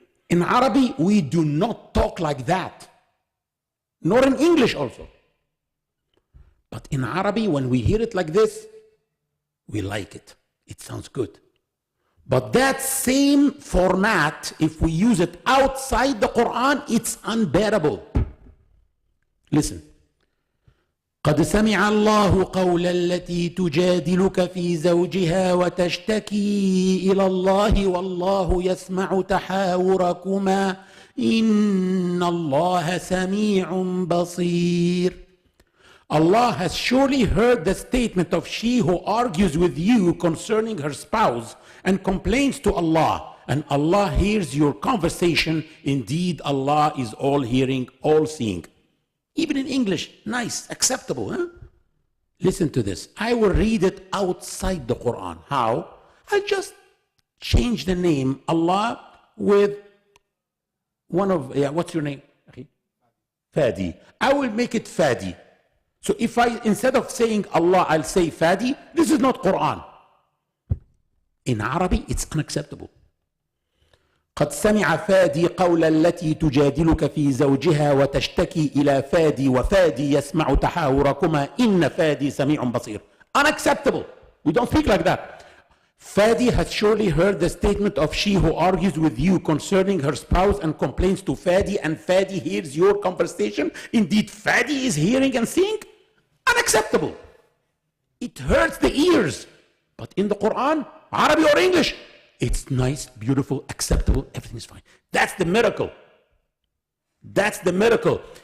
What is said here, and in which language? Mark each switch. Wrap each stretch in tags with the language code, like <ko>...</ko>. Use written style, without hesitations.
<en>In Arabic, we do not talk like that, nor in English also. But in Arabic, when we hear it like this, we like it. It sounds good. But that same format, if we use it outside the Quran, it's unbearable. Listen.</en> <ar>قد سمع الله قول التي تجادلك في زوجها وتشتكي إلى الله والله يسمع تحاوركما إن الله سميع بصير.</ar> <en>Allah has surely heard the statement of she who argues with you concerning her spouse and complains to Allah, and Allah hears your conversation. Indeed, Allah is all hearing, all seeing. Even in English, nice, acceptable, huh? Listen to this. I will read it outside the Quran. How? I'll just change the name Allah with one of, what's your name? Fadi. I will make it Fadi. So if I, instead of saying Allah, I'll say Fadi, this is not Quran. In Arabic, it's unacceptable.</en> <ar>قد سمع فادي قول التي تجادلك في زوجها وتشتكي إلى فادي وفادي يسمع تحاوركما إن فادي سميع بصير.</ar> <en>Unacceptable. We don't speak like that. Fadi has surely heard the statement of she who argues with you concerning her spouse and complains to Fadi, and Fadi hears your conversation. Indeed, Fadi is hearing and seeing. Unacceptable. It hurts the ears. But in the Quran, Arabic or English, it's nice, beautiful, acceptable, everything is fine. That's the miracle. That's the miracle.</en>